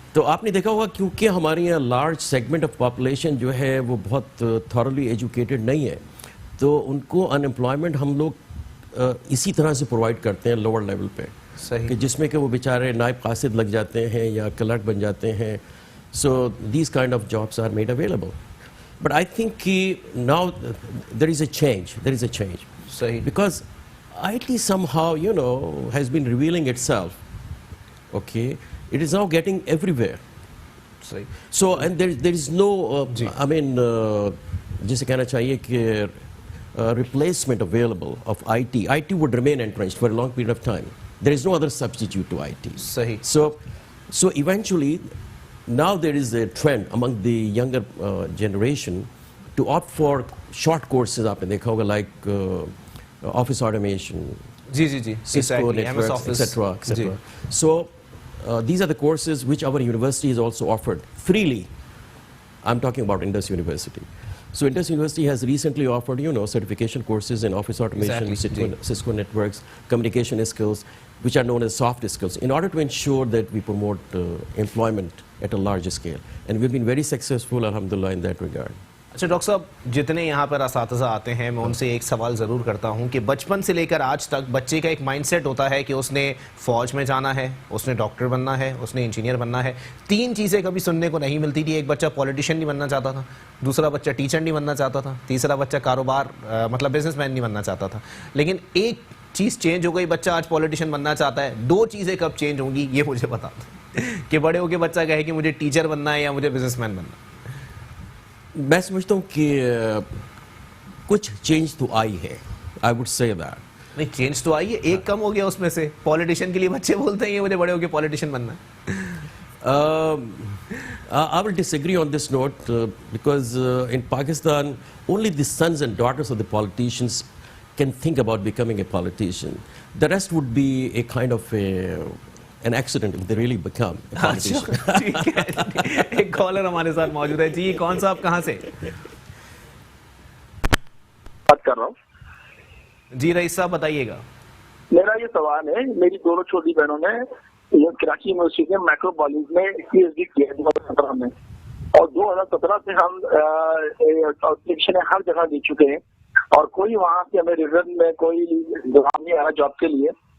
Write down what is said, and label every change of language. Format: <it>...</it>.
<ur>تو آپ نے دیکھا ہوگا کیونکہ ہمارے یہاں لارج سیگمنٹ آف پاپولیشن جو ہے وہ بہت تھورلی ایجوکیٹڈ نہیں ہے, تو ان کو ان امپلائمنٹ ہم لوگ اسی طرح سے پرووائڈ کرتے ہیں لوور لیول پہ, صحیح, کہ جس میں کہ وہ بیچارے نائب قاصد لگ جاتے ہیں یا کلرک بن جاتے ہیں.</ur> <en>So these kind of jobs are made available. But I think کہ now there is a change</en> <ur>صحیح,</ur> <en>because IT somehow, you know, has been revealing itself. Okay, it is now getting everywhere.</en> <ur>صحیح.</ur> <en>So, and there is no,</en> <ur>جی.</ur> <en>I mean,</en> <ur>جسے کہنا چاہیے کہ</ur> <en>replacement available of IT. IT would remain entrenched for a long period of time. There is no other substitute to IT.</en> <ur>صحیح.</ur> <en>So eventually, now there is a trend among the younger generation to opt for short courses.</en> <ur>آپ نے دیکھا ہوگا</ur> <en>like office automation,</en> <ur>جی جی جی,</ur> <en>Cisco networks, etc. So these are the courses which our university has also offered freely. I'm talking about Indus University. So Indus University has recently offered, you know, certification courses in office automation, Cisco networks, communication skills, which are known as soft skills, in order to ensure that we promote employment at a larger scale. And we've been very successful, alhamdulillah, in that regard.</en> <ur>اچھا doctor صاحب, جتنے یہاں پر اساتذہ آتے ہیں میں ان سے ایک سوال ضرور کرتا ہوں کہ بچپن سے لے کر آج تک بچے کا ایک مائنڈ سیٹ ہوتا ہے کہ اس نے فوج میں جانا ہے, اس نے ڈاکٹر بننا ہے, اس نے انجینئر بننا ہے. 3 چیزیں کبھی سننے کو نہیں ملتی تھی. ایک بچہ پولیٹیشین نہیں بننا چاہتا تھا, دوسرا بچہ ٹیچر نہیں بننا چاہتا تھا, تیسرا بچہ کاروبار مطلب بزنس مین نہیں بننا چاہتا تھا. لیکن ایک چیز چینج ہو گئی, بچہ آج پولیٹیشین بننا چاہتا ہے. 2 چیزیں کب چینج ہوں گی یہ مجھے بتا دو کہ بڑے ہو کے بچہ کہے کہ مجھے ٹیچر بننا ہے یا مجھے بزنس مین بننا ہے. میں سمجھتا ہوں کہ کچھ چینج تو آئی ہے.</ur> <en>I would say that.</en> <ur>نہیں, چینج تو آئی ہے, ایک کم ہو گیا اس میں سے. پولیٹیشین کے لیے بچے بولتے ہیں یہ مجھے بڑے ہو کے پولیٹیشین بننا ہے.</ur> <en>I will disagree on this note because in Pakistan only the sons and daughters of the politicians can think about becoming a politician. The rest would be a kind of an accident if they really become a politician.</en> <ur>ایک collar ہمارے ساتھ موجود ہے. جی کون صاحب, کہاں سے بات کر رہا ہوں؟ جی رئیس صاحب بتائیے گا. میرا یہ سوال ہے, میری دونوں چھوٹی بہنوں نے کراچی یونیورسٹی کے مائکروبالوجی میں PhD کیا 2017 میں, اور 2017 سے ہم اپلیکیشن ہر جگہ دے چکے ہیں اور کوئی وہاں سے ہمیں ریزلٹ میں کوئی جواب نہیں آ رہا جاب کے لیے.</ur>